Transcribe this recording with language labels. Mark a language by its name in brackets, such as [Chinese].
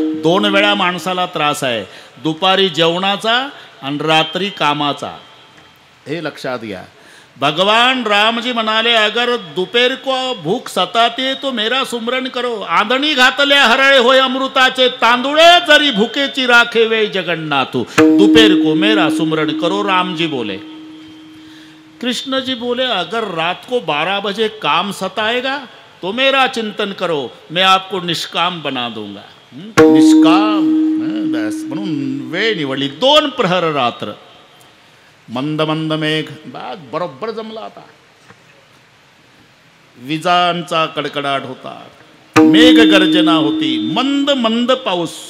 [Marathi] 2 वेळा माणसाला त्रास आहे, दुपारी जेवणाचा आणि रात्री कामाचा. हे लक्षात घ्या. भगवान राम जी म्हणाले, [Hindi] अगर दोपहर को भूख सताते तो मेरा सुमरण करो. [Marathi] आंधणी घातल्या हरळे होय अमृताचे तांदुळे, जरी भूकेची राखे वे जगन्नाथू. [Hindi] दोपहर को मेरा सुमरण करो. राम जी बोले. कृष्ण जी बोले, अगर रात को 12 बजे काम सताएगा तो मेरा चिंतन करो, मैं आपको निष्काम बना दूंगा. [Marathi] निष्काम बस म्हणून वेळ निवडली. 2 प्रहर रात्र. मंद मंद मेघ. बरोबर जमला आता. विजांचा कडकडाट होता, मेघ गर्जना होती, मंद मंद पाऊस.